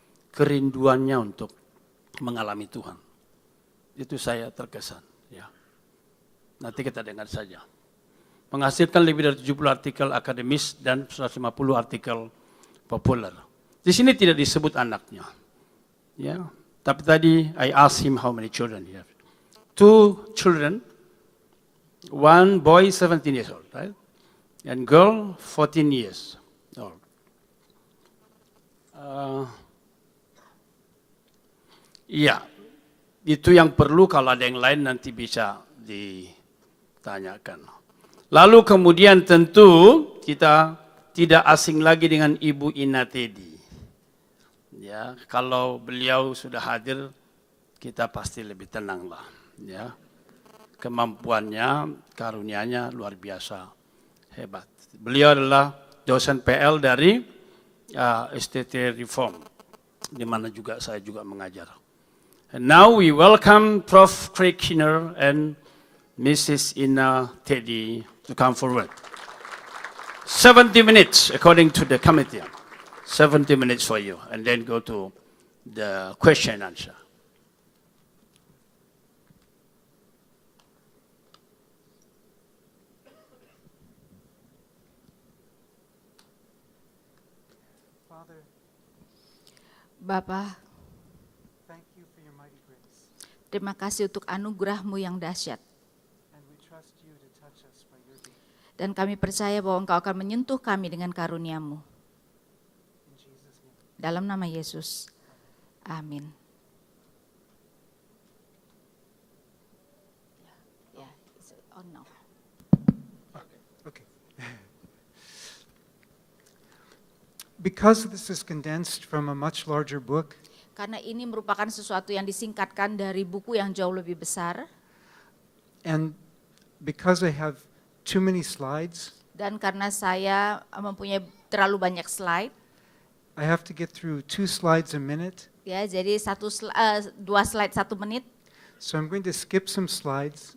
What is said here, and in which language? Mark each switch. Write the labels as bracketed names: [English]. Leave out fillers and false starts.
[Indonesian] Kerinduannya untuk mengalami Tuhan. Itu saya terkesan. Ya. Nanti kita dengar saja. Menghasilkan lebih dari 70 artikel akademis dan 150 artikel populer. Di sini tidak disebut anaknya. Ya. Tapi tadi [English] I asked him how many children he have. 2 children, 1 boy 17 years old, right? And girl 14 years old. [Indonesian] Iya, itu yang perlu, kalau ada yang lain nanti bisa ditanyakan. Lalu kemudian tentu kita tidak asing lagi dengan Ibu Ina Teddy. Ya, kalau beliau sudah hadir, kita pasti lebih tenang lah. Ya, kemampuannya, karunia-nya luar biasa hebat. Beliau adalah dosen PL dari STT Reform, di mana juga saya juga mengajar. [English] And now we welcome Prof. Craig Kinner and Mrs. Ina Teddy to come forward. 70 minutes according to the committee. 70 minutes for you, and then go to the question and answer. Father, [Indonesian] Bapa, [English] thank you for your mighty grace, [Indonesian] terima kasih untuk anugerah-Mu yang dahsyat. [English] and we trust you to touch us by your gift. [Indonesian] Dan kami percaya bahwa Engkau akan menyentuh kami dengan karunia-Mu. [English] In Jesus' name. [Indonesian] Dalam nama Yesus. Amin. [English] Ya, it's on now. Okay. Because this is condensed from a much larger book, [Indonesian] Karena ini merupakan sesuatu yang disingkatkan dari buku yang jauh lebih besar, [English] and because I have too many slides, [Indonesian] dan karena saya mempunyai terlalu banyak slide, [English] I have to get through 2 slides a minute. [Indonesian] ya, jadi 2 slide 1 menit. [English] So I'm going to skip some slides